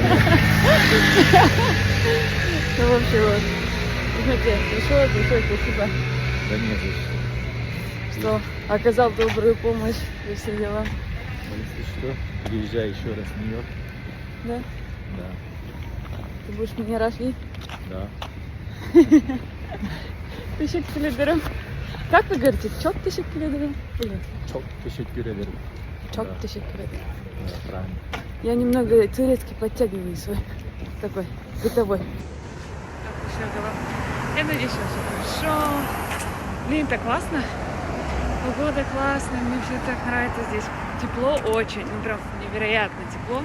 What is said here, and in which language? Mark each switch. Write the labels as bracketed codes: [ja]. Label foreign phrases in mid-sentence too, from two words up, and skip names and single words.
[ru] Ну, в общем, вот. Смотрите, большое спасибо, Да нет, за что. что оказал добрую помощь и все дела. Если что, приезжай еще раз в Нью-Йорк. Да? Да. Ты будешь меня рашить? Да. [tr] Teşekkür ederim. [ru] Как вы говорите? [tr] Çok teşekkür ederim. Или Çok teşekkür ederim. çok [ru] Да. [tr] teşekkür ederim. [ru] Да, правильно. Я немного турецкий подтягиваю свой. Такой, бытовой. Так, еще голова. Я надеюсь, что все хорошо. Блин, так классно. Погода классная, мне все так нравится здесь. Тепло очень, ну прям невероятно тепло.